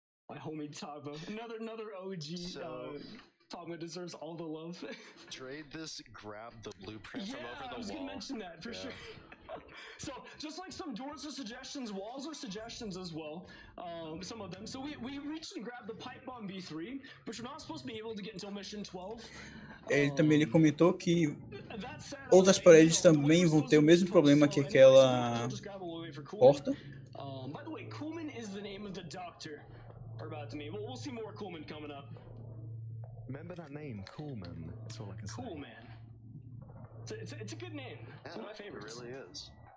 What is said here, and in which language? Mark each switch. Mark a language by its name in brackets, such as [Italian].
[English] My homie Tagma, another OG. Tagma deserves all the love. Trade this, grab the blueprint from over the wall. I was gonna mention that for sure. So just like some doors are suggestions, walls are suggestions as well. Some of them. So we reached and grabbed the pipe bomb V3, which we're not supposed to be able to get until mission 12. [Portuguese] Ele comentou que outras paredes também vão ter o mesmo problema que aquela porta. [English] By the way, Coleman is the name of the doctor. About to me. We'll see more Coleman coming up. Remember that name, Coleman. That's all I can say. Coolman. It's a good name. It's one of my favorites. It really is.